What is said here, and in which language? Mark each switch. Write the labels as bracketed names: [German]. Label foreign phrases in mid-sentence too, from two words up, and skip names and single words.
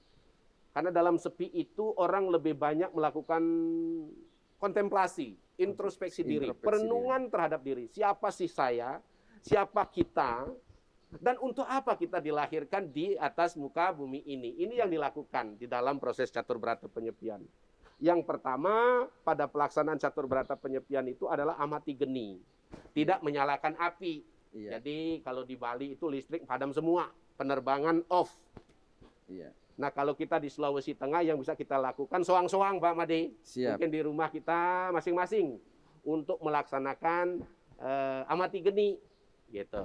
[Indonesian] Karena dalam sepi itu orang lebih banyak melakukan kontemplasi, introspeksi diri, perenungan terhadap diri. Siapa sih saya? Siapa kita? Dan untuk apa kita dilahirkan di atas muka bumi ini? Ini yang dilakukan di dalam proses catur berata penyepian. Yang pertama, pada pelaksanaan catur berata penyepian itu adalah amati geni. Tidak menyalakan api. Jadi kalau di Bali itu listrik padam semua, penerbangan off. Nah kalau kita di Sulawesi Tengah yang bisa kita lakukan soang-soang Pak Made. Mungkin di rumah kita masing-masing untuk melaksanakan amati geni, gitu.